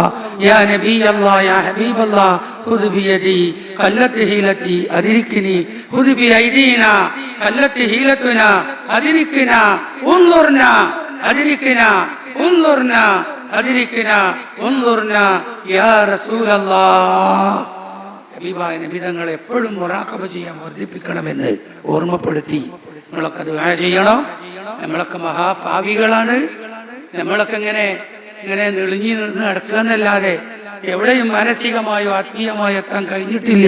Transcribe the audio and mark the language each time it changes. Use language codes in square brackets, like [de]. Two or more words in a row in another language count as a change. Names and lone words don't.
[ar] يا نبي الله يا حبيب الله خذ بيدي قلت هيلتي أدركني خذ بأيدينا قلت هيلتنا أدركنا انظرنا أدركنا انظرنا أدركنا انظرنا يا رسول الله. [ml] ഹബീബായ നബി തങ്ങളെ എപ്പോഴും മുറാഖബ ചെയ്യാൻ വർദ്ധിപ്പിക്കണമെന്ന് ഓർമ്മപ്പെടുത്തി. നമ്മളൊക്കെ ദുആ ചെയ്യണം. നമ്മളൊക്കെ മഹാപാപികളാണ്. നമ്മളൊക്കെ ഇങ്ങനെ നെളിഞ്ഞു നിന്ന് നടക്കുകയെന്നല്ലാതെ എവിടെയും മാനസികമായോ ആത്മീയമായോ എത്താൻ കഴിഞ്ഞിട്ടില്ല.